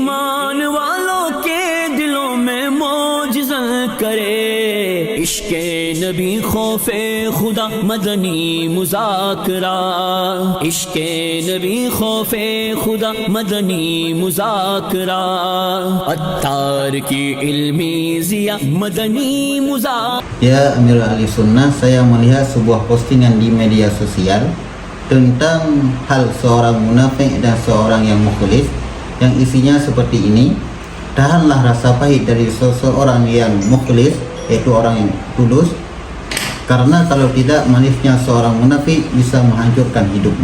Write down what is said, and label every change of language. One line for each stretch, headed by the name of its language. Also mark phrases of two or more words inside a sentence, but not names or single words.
Urdu: ایمان والوں کے دلوں میں موجزہ کرے عشقِ نبی خوفِ خدا مدنی مذاکرہ عشقِ نبی خوفِ خدا مدنی مذاکرہ عطار کی علمی ضیا مدنی مذاکرہ.
Arabic: يا أمير أهل السنة,
Indonesian: saya melihat sebuah postingan di media sosial tentang hal seorang munafik dan seorang yang mukhlis, yang isinya seperti ini: tahanlah rasa pahit dari seseorang yang mukhlis, yaitu orang yang tulus, karena kalau tidak, manisnya seorang munafik bisa menghancurkan hidupmu.